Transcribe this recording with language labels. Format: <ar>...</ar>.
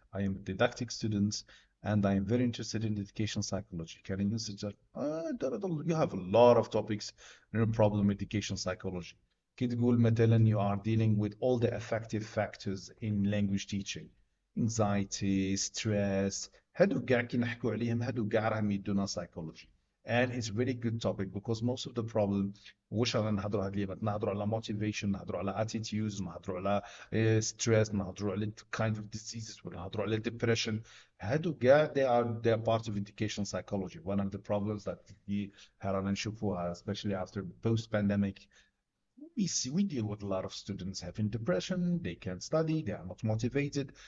<en>I am a didactic student, and I am very interested in education psychology. Can you suggest? You have a lot of topics in a problem with education psychology.</en> <ar>كي تقول مثلا</ar> <en>you are dealing with all the affective factors in language teaching, anxiety, stress.</en> <ar>هادو كاع كي نحكوا عليهم هادو كاع راهم يدونا psychology.</ar> <en>And it's really good topic because most of the problem</en> <ar>واش رانا نهضروا هاد اليوم نهضروا على</ar> <en>motivation,</en> <ar>نهضروا على</ar> <en>attitudes, نهضروا على stress, نهضروا على kind of diseases, نهضروا على depression.</en> <ar>هادو كاع</ar> <en>they are part of education psychology. One of the problems that</en> <ar>رانا نشوفوها</ar> <en>especially after post pandemic, we deal with a lot of students having depression, they can't study, they are not motivated.</en>